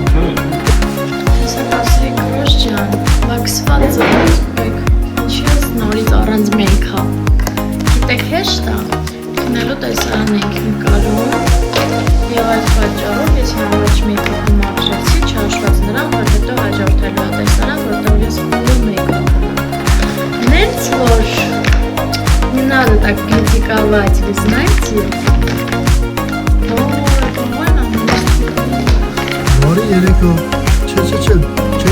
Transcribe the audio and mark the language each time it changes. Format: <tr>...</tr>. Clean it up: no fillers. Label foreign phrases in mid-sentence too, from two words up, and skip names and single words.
<hy>Հեսակ ասեի կրոշ ջան, վաքսված եք, ինչի ես նորից առանց մեյքա։ Գիտեք հեշտ է, քնելու տեսարան ենք նկարում և այդ պատճառով ես հրավաչ մեյքապը մաքրեցի, չհաշված նրան, որ հետո հաջորդելու է տեսարան, որտեղ ես full մեյքապ ունեմ։ Նենց որ</hy> <ru>не надо так критиковать, вы знаете?</ru> <hy>Բարի երեկո։ Չէ,</hy>